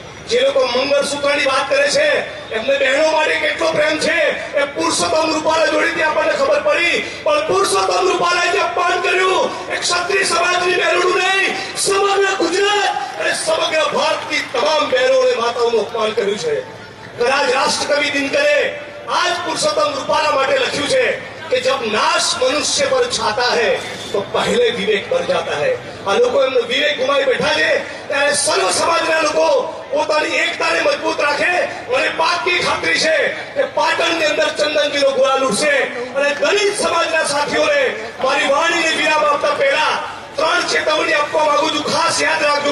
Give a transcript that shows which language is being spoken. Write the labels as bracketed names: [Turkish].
[Gujarati] જે લોકો મંગળસૂત્રની વાત કરે છે એમને બહેનો માટે કેટલો પ્રેમ છે એ પુરુષોત્તમ રૂપાલા જોડેથી આપણને ખબર પડી. પણ પુરુષોત્તમ રૂપાલાએ જે અપમાન કર્યું એ ક્ષત્રિય સમાજની બહેનોનું નહીં, સમગ્ર ગુજરાત અને સમગ્ર ભારતની તમામ બહેનો અને માતાઓનું અપમાન કર્યું છે. કદાચ રાષ્ટ્રકવિ દિનકરે આજ પુરુષોત્તમ રૂપાલા માટે લખ્યું છે [Hindi] कि जब नाश मनुष्य पर छाता है तो पहले विवेक बढ़ जाता है. [Gujarati] આ લોકો એમનો વિવેક ગુમાવી બેઠા છે ત્યારે સર્વ સમાજના લોકો પોતાની એકતાને મજબૂત રાખે. મને પાકી ખાતરી છે કે પાટણની અંદર ચંદનજીનો ગુલાલ ઉડશે. અને દલિત સમાજના સાથીઓને મારી વાણીને વિરામ આપતા પહેલા 3 ચેતવણી આપવા માંગુ છું. ખાસ યાદ રાખજો.